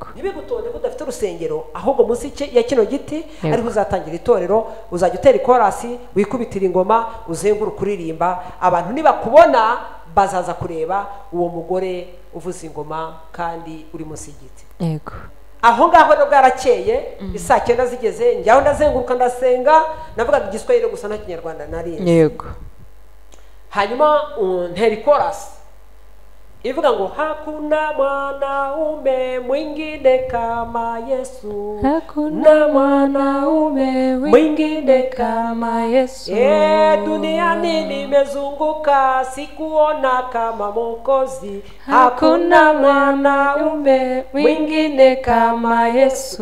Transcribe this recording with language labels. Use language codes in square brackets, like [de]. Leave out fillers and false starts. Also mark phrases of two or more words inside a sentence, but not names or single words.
[rw] ntibigutonde budafite urusengero, ahubwo munsi ya kino giti ariho uzatangira itorero, uzajya utera ikorasi, wikubitira ingoma, uzenguruka kuririmba, abantu nibakubona bazaza kureba uwo mugore uvuza ingoma kandi uri munsi y'igiti. yego aho ngaho rero bwarakeye, isaa 9 zigeze njyaho ndazenguruka ndasenga, navugaga igiswahili gusa nta kinyarwanda nari. yego hanyuma ntera ikorasi ivuga ngo [sw] hakuna mwanaume mwingine kama Yesu, hakuna mwanaume mwingine kama Yesu. Duniani nimezunguka sikuona kama Mwokozi, hakuna mwanaume mwingine kama Yesu.